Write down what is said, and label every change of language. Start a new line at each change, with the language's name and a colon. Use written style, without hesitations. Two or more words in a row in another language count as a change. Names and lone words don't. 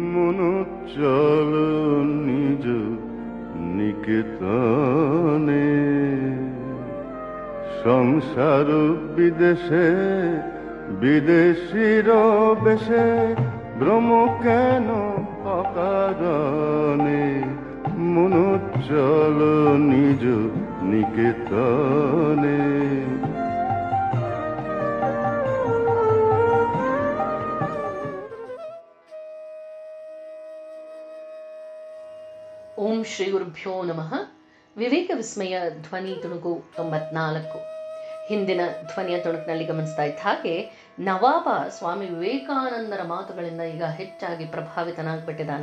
Bangla: মনো চল নিজ নিকেতনে, সংসার বিদেশে বিদেশির বেশে, ভ্রম কেন অকারণে, মনো চল নিজ নিকেতনে।
Kannada: ಓಂ ಶ್ರೀ ಗುರುಭ್ಯೋ ನಮಃ. ವಿವೇಕ ವಿಸ್ಮಯ ಧ್ವನಿ ತುಣುಕು 94. ಹಿಂದಿನ ಧ್ವನಿಯ ತುಣುಕಿನಲ್ಲಿ ಗಮನಿಸ್ತಾ ಇದ್ದ ಹಾಗೆ ನವಾಬ ಸ್ವಾಮಿ ವಿವೇಕಾನಂದರ ಮಾತುಗಳಿಂದ ಈಗ ಹೆಚ್ಚಾಗಿ ಪ್ರಭಾವಿತನಾಗ್ಬಿಟ್ಟಿದ್ದಾನೆ.